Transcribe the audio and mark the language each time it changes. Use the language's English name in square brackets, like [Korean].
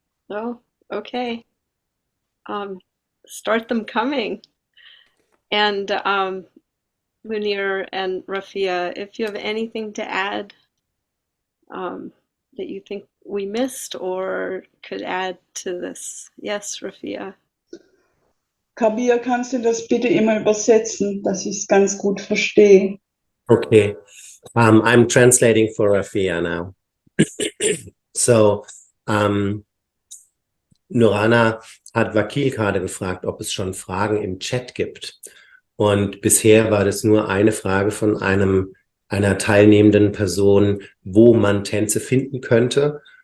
[English] Oh, okay. Start them coming. And Munir and Rafia, if you have anything to add that you think we missed or could add to this. Yes, Rafia. [German] Kabir, kannst du das bitte immer übersetzen, dass ich es ganz gut verstehe? [English] Okay. I'm translating for Rafia now. [German] So, Nurana hat Vakil gerade gefragt, ob es schon Fragen im Chat gibt. Und bisher war das nur eine Frage von einer teilnehmenden Person, wo man Tänze finden könnte.